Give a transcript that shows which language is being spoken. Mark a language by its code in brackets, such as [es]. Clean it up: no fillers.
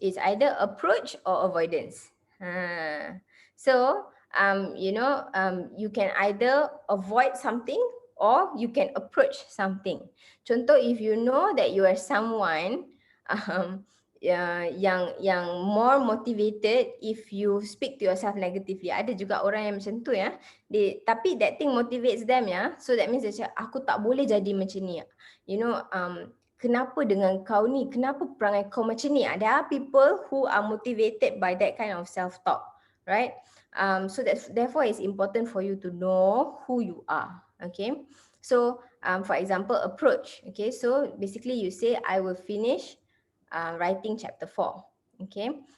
[en] It's either approach or avoidance. So you can either avoid something or you can approach something. Contoh, if you know that you are someone yang more motivated if you speak to yourself negatively. [ms] Ada juga orang yang macam tu ya. Tapi [en] that thing motivates them [ms] ya. [en] So that means [ms] dia cakap, aku tak boleh jadi macam ni. [en] You know, [ms] kenapa dengan kau ni? Kenapa perangai kau macam ni? [en] There are people who are motivated by that kind of self-talk, right? So therefore it's important for you to know who you are. Okay. So for example, approach. Okay. So basically you say, I will finish writing chapter 4. Okay.